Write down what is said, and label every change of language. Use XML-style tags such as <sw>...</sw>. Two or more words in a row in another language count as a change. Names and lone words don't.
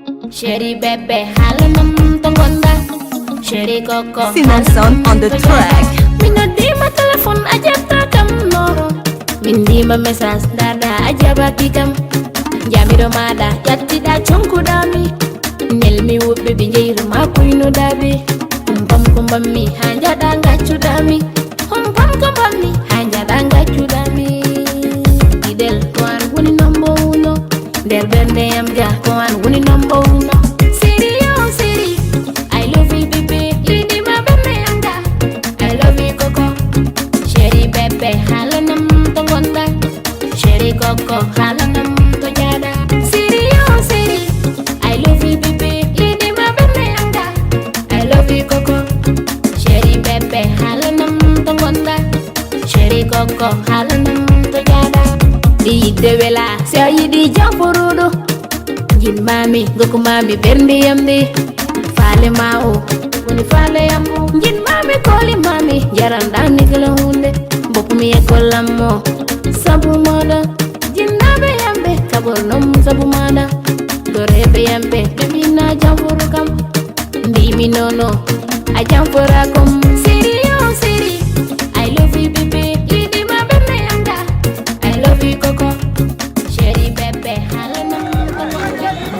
<fr>Chéri bébé,</fr> <ff>haala nam to ngonda? Chéri Coco, Simonson haala nam</ff> <en>on the</en> <ff>to track. ngonda? Min noddima téléphone, a jabta kam, no. Min ndima message, dada, a jabaki kam. Jamiɗo maɗa, ƴattiɗa, conkuɗami. Nelmi woɓɓe, ɓe njeyru ma, kuyno daɓe. Hum pam ko mbammi, ha njaɗa, ngaccuɗami. Hum pam ko mbammi, ha njaɗa, ngaccuɗami. Idel, ko an woni</ff> <en>number uno.</en> <ff>Nder ɓernde yam ja, ko an woni</ff> <en>number uno. Seri, yo, seri, I love you, baby.</en> <ff>Idima ɓernde yam ja,</ff> <en>I love you, Coco.</en> <fr>Chéri bébé,</fr> <ff>haala nam to ngonda? Chéri Coco, haala nam to njaɗa?</ff> <fr>Seri, yo, seri,</fr> <en>I love you, baby.</en> <ff>Idima ɓernde yam ja,</ff> <en>I love you,</en> <ff>Coco.</ff> <fr>Chéri bébé,</fr> <ff>haala nam to ngonda? Chéri Coco, haala nam to njaɗa? Ɗi yidde wela, so a yiɗi jam furuɗo. Jinmami, gokumami ɓernde yam de. Faale ma o, woni faale yam o. Jinmami, koli mami, jaranɗa nigla hunde. Mbokumi e kollam mo, sabu moɗo. Jinnaɓe yamɓe, kaɓor nom sabu maɗa. Dorebe yamɓe, ɓe mbina jam furu kam. Mbimi nono, a jam fura kom.</ff> <fr>Seri, yo, seri,</fr> <en>I love you, baby.</en> <ff>Idima ɓernde yam da,</ff> <en>I love you,</en> <ff>Coco.</ff> <fr>Chéri bébé,</fr> <ff>haala nam to ngonda?</ff>